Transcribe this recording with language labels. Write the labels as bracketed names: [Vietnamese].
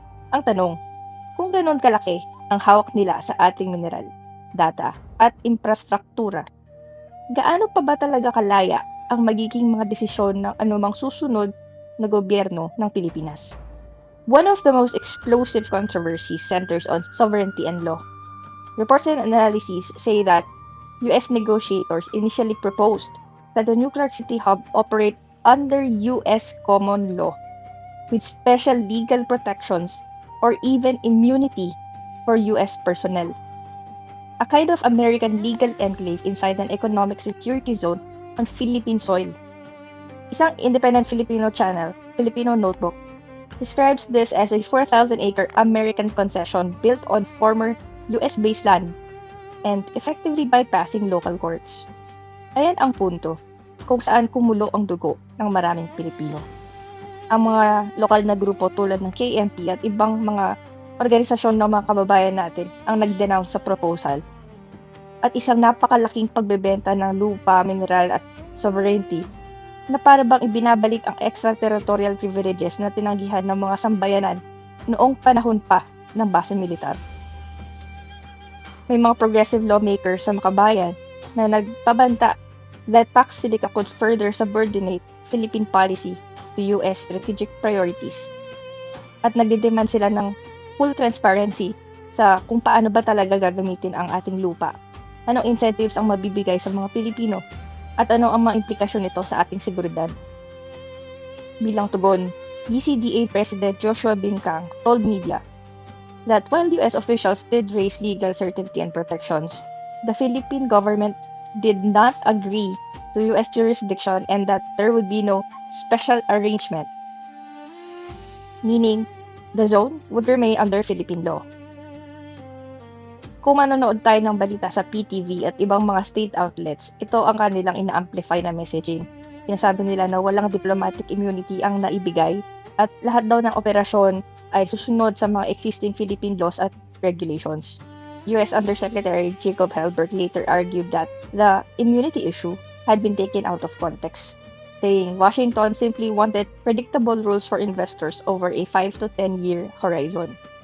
[Filipino] Ang tanong, kung ganon kalaki ang hawak nila sa ating mineral, data at infrastruktura, gaano pa ba talaga kalaya ang magiging mga desisyon ng anumang susunod na gobyerno ng Pilipinas? [English] One of the most explosive controversies centers on sovereignty and law. Reports and analyses say that US negotiators initially proposed that the Nuclear City Hub operate under US common law with special legal protections or even immunity for US personnel. A kind of American legal enclave inside an economic security zone on Philippine soil. Isang independent Filipino channel, Filipino Notebook, describes this as a 4,000-acre American concession built on former US-based land and effectively bypassing local courts. [Filipino] Ayan ang punto kung saan kumulo ang dugo ng maraming Pilipino. Ang mga lokal na grupo tulad ng KMP at ibang mga organisasyon ng mga kababayan natin ang nag-denounce sa proposal at isang napakalaking pagbebenta ng lupa, mineral at sovereignty na para bang ibinabalik ang extraterritorial privileges na tinanggihan ng mga sambayanan noong panahon pa ng base militar. May mga progressive lawmakers sa makabayan na nagpabanta [English] that Pax Silica could further subordinate Philippine policy to US strategic priorities [Filipino] at nagdedemand sila ng full transparency sa kung paano ba talaga gagamitin ang ating lupa, anong incentives ang mabibigay sa mga Pilipino, at ano ang mga implikasyon nito sa ating seguridad. Bilang tugon, [English] BCDA President Joshua Bincang told media that while US officials did raise legal certainty and protections, the Philippine government did not agree to US jurisdiction and that there would be no special arrangement, meaning the zone would remain under Philippine law. [Filipino] Kung manonood tayo ng balita sa PTV at ibang mga state outlets, ito ang kanilang ina-amplify na messaging. Sinasabi nila na walang diplomatic immunity ang naibigay at lahat daw ng operasyon ay susunod sa mga existing Philippine laws at regulations. [English] US Undersecretary Jacob Helbert later argued that the immunity issue had been taken out of context, saying Washington simply wanted predictable rules for investors over a 5 to 10 year horizon.